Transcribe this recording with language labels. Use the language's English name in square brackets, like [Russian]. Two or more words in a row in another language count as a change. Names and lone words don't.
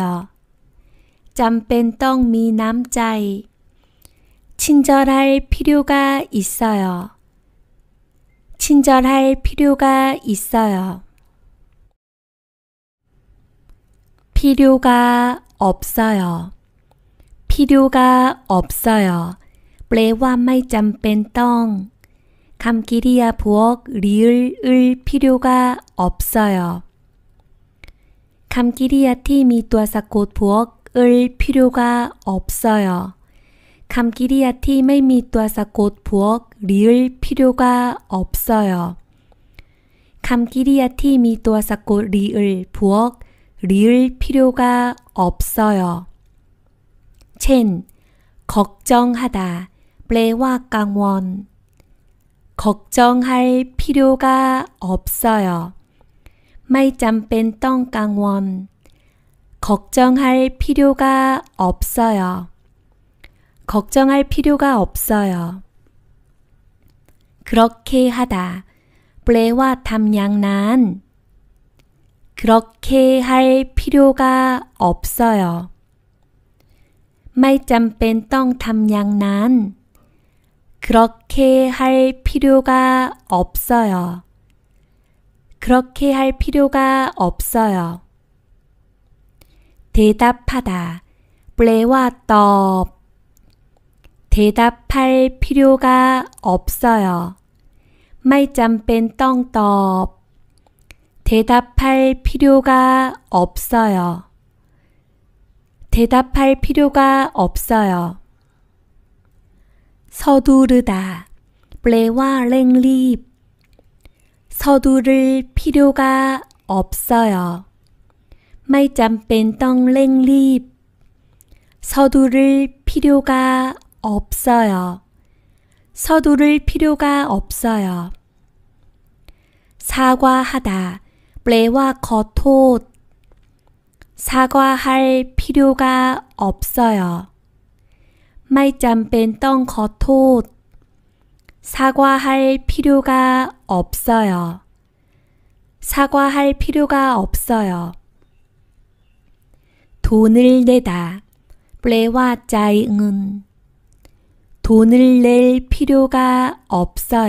[Thai] จำเป็นต้องมีน้ำใจ [Korean] 친절할 필요가 있어요. 친절할 필요가 있어요. 필요가 없어요. 필요가 없어요. [Thai] แปลว่าไม่จำเป็นต้องคำกริยาพวก [Korean] 리을 필요가 없어요. [Thai] คำกริยาที่มีตัวสะกดพวก [Korean] 필요가 없어요. [Thai] คำกริยาที่ไม่มีตัวสะกดพวก [Korean] 리을 필요가 없어요. [Thai] คำกริยาที่มีตัวสะกด리을พวก [Korean] 리을 필요가 없어요. เช่น 걱정하다 [Thai] แปลว่ากังวล [Korean] 걱정할 필요가 없어요. [Thai] ไม่จำเป็นต้องกังวล [Korean] 걱정할 필요가 없어요. 걱정할 필요가 없어요. 그렇게 하다 [Thai] แปลว่าทำอย่างนั้น [Korean] 그렇게 할 필요가 없어요. [Thai] ไม่จำเป็นต้องทำอย่างนั้น [Korean] 그렇게 할 필요가 없어요. 그렇게 할 필요가 없어요. 대답하다, [Thai] แปลว่าตอบ [Korean] 대답할 필요가 없어요. [Thai] ไม่จำเป็นต้องตอบ [Korean] 대답할 필요가 없어요. 대답할 필요가 없어요. 서두르다, [Thai] แปลว่าเร่งรีบ [Korean] 서두를 필요가 없어요. [Thai] ไม่จำเป็นต้องเร่งรีบ [Korean] 서두를 필요가 없어요. 서두를 필요가 없어요. 사과하다, [Thai] แปลว่าขอโทษ [Korean] 사과할 필요가 없어요. [Thai] ไม่จำเป็นต้องขอโทษ [Korean] 사과할 필요가 없어요. 사과할 필요가 없어요. 돈을 내다, [Thai] แปลว่าจ่ายเงิน [Korean] 돈을 낼 필요가 없어요.